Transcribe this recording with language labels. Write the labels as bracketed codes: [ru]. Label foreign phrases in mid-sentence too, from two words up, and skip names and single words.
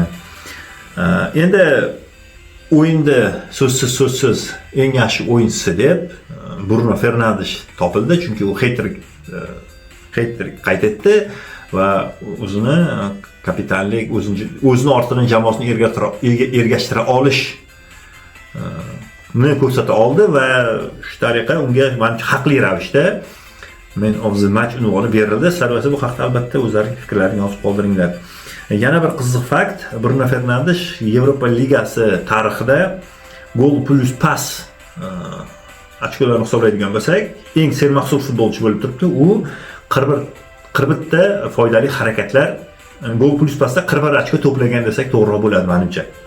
[uz] Endi o'yinda so'zsiz eng yaxshi o'yinchisi deb Bruno Fernandes topildi, chunki u hat-trick qayd etdi va o'zini kapitanlik, o'zini ortidan jamoasini ergashtira olish ko'rsata oldi va shu tariqa unga menimcha haqli ravishda Men of the Match unvoni berildi. Sizlar esa bu haqda albatta o'zlaringiz fikrlaringizni yozib qoldiringlar. Yana bir qiziq fakt, Bruno Fernandes Yevropa Ligasi tarixida gol plus pas ochkolarni hisoblaydigan bo'lsak, eng sermahsul futbolchi bo'lib turibdi. U 41 ta foydali harakatlar, gol plus pasda 41 ochko to'plagan desak to'g'ri bo'ladi menimcha.